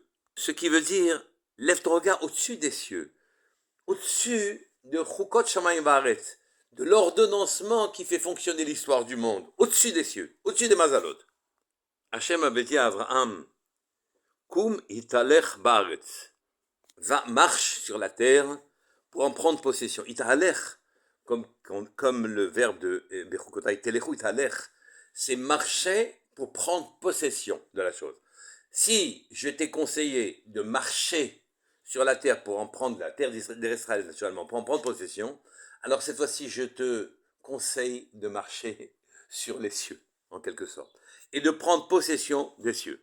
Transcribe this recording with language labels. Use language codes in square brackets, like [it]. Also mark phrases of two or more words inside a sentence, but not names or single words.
[fr] Ce qui veut dire, lève ton regard au-dessus des cieux, au-dessus de [he] חוקות שמים וארץ, [fr] de l'ordonnancement qui fait fonctionner l'histoire du monde, au-dessus des cieux, au-dessus des Mazalot. Hachem avait dit à Abraham, [he] קום התהלך בארץ, [fr] va, marche sur la terre pour en prendre possession. Italech, comme le verbe de Bechukotai, [he] תלכו התהלך, [fr] c'est marcher pour prendre possession de la chose. Si je t'ai conseillé de marcher sur la terre pour en prendre la terre d'Israël naturellement, pour en prendre possession, alors cette fois-ci je te conseille de marcher sur les cieux, en quelque sorte, et de prendre possession des cieux.